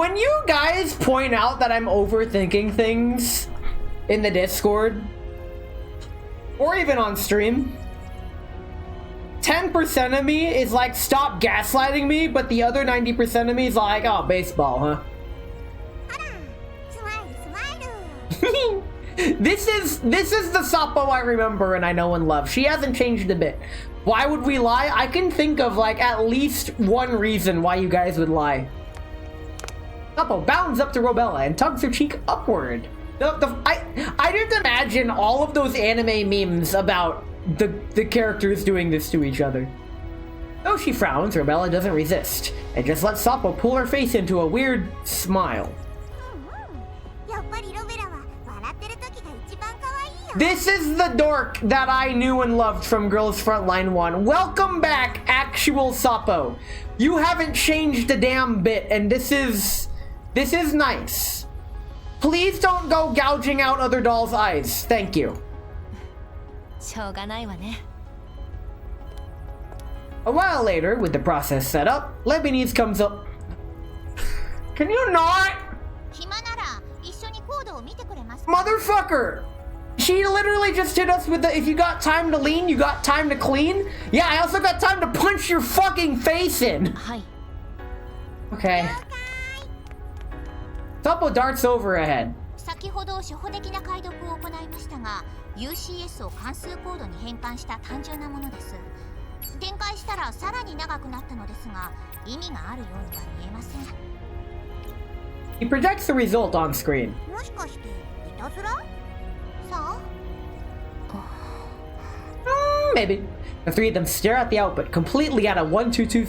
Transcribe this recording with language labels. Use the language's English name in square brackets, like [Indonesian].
[English] when you guys point out that I'm overthinking things in the Discord or even on stream, 10% of me is like, stop gaslighting me, but the other 90% of me is like, oh, baseball, huh? [Japanese] ほら、スマイルスマイル。 [English] This is the Sapo I remember and I know and love. She hasn't changed a bit. Why would we lie? I can think of like at least one reason why you guys would lie. Sapo bounds up to Robella and tugs her cheek upward. I didn't imagine all of those anime memes about the characters doing this to each other. Though she frowns, Robella doesn't resist and just lets Sapo pull her face into a weird smile. [Japanese] やっぱりロベラは笑ってる時が一番可愛いよ。 [English] This is the dork that I knew and loved from Girls Frontline 1. Welcome back, actual Sapo. You haven't changed a damn bit, and this is nice. Please don't go gouging out other dolls' eyes. Thank you. [Japanese] しょうがないわね。 [English] A while later, with the process set up, Lebanese comes up. Can you not? [Japanese] 暇なら一緒にコードを見てくれますか？ [English] Motherfucker! She literally just hit us with the, if you got time to lean, you got time to clean. Yeah, I also got time to punch your fucking face in. [Japanese] はい。 [English] Okay. Sapo darts over ahead. [Japanese] 先ほど初歩的な解読を行いましたが UCS を関数コードに変換した単純なものです。展開したらさらに長くなったのですが、意味があるようには見えません。 [English] He projects the result on screen. [Japanese] もしかしていたずら？さあ [English] Maybe. The three of them stare at the output, completely at a 12250.